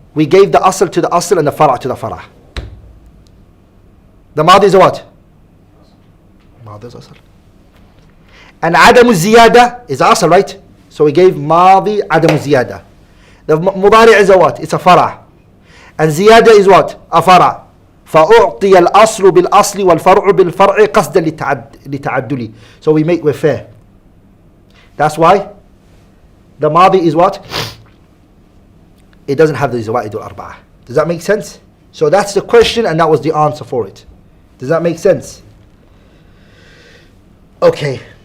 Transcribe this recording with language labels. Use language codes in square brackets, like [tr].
[en] We gave the أصل to the أصل and the فرع to the فرع. The ماضي is a what? ماضي is أصل. And عدم الزيادة is أصل, right? So we gave ماضي عدم الزيادة. The مضارع is a what? It's a فرع. And زيادة is what? A فرع. [ar] فأعطي الأصل بالأصل والفرع بالفرع قصدا لتعدل. [en] So we're fair. That's why the ماضي is what? It doesn't have the زوائد الأربعة. Does that make sense? So that's the question and that was the answer for it. Does that make sense? Okay.